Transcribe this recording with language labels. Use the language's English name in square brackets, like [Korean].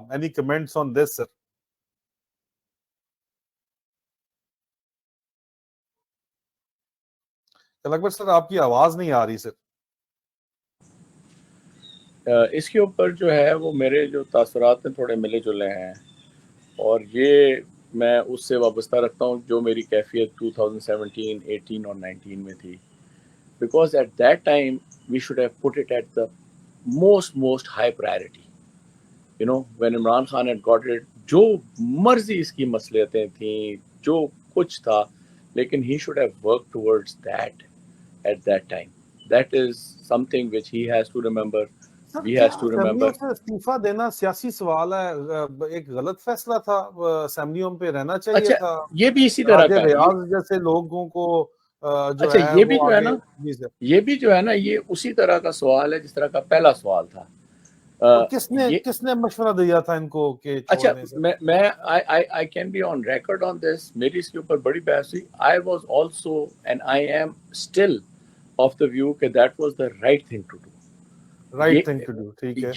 [English] any comments on this [Urdu] سر؟ اکبر سر آپ کی آواز نہیں آ رہی سر. اس کے اوپر جو ہے وہ میرے جو تاثرات ہیں تھوڑے ملے جلے ہیں, اور یہ میں اس سے وابستہ رکھتا ہوں جو میری کیفیت 2017, 18 اور 19 میں تھی. [English] Because at that time we should have put it at the most high priority. You know, when Imran Khan had got it, [Urdu] جو مرضی اس کی مصلحتیں تھیں, جو کچھ تھا, لیکن [English] he should have worked towards that at that time. That is something which he has to remember. He has to remember. [Urdu] اسمبلیوں سے استعفیٰ دینا سیاسی سوال ہے, ایک غلط فیصلہ تھا, اسمبلیوں پہ رہنا چاہیے تھا. یہ بھی اسی طرح کا ریاض جیسے لوگوں کو جو اچھا, ہے یہ بھی جو ہے نا, جی سر, یہ بھی جو ہے نا, یہ اسی طرح کا سوال ہے جس طرح کا پہلا سوال تھا. کس نے مشورہ دیا تھا ان کو کہ اچھا, میں [English] I can be on record on this. [Urdu] میری اس کے اوپر بڑی بحث ہوئی. [English] I was also and I am still of the view [Urdu] کہ [English] that was the right thing to do. right thing to do, [Urdu] ٹھیک ہے.